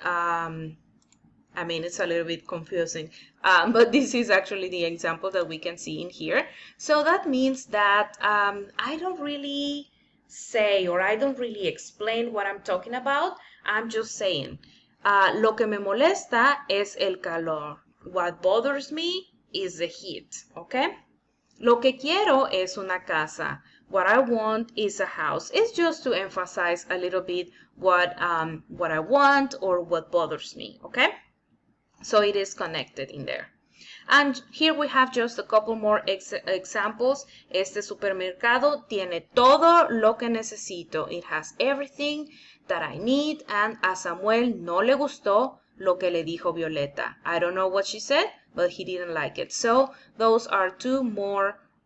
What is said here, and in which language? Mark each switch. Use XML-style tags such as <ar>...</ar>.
<en>I mean, it's a little bit confusing, but this is actually the example that we can see in here. So that means that I don't really say, or I don't really explain what I'm talking about. I'm just saying,</en> <es>lo que me molesta es el calor.</es> <en>What bothers me is the heat, okay?</en> <es>Lo que quiero es una casa.</es> <en>What I want is a house. It's just to emphasize a little bit what I want or what bothers me, okay? So it is connected in there. And here we have just a couple more examples.</en> <es>Este supermercado tiene todo lo que necesito.</es> <en>It has everything that I need, and</en> <es>a Samuel no le gustó lo que le dijo Violeta.</es> <en>I don't know what she said, but he didn't like it. So those are two more</en>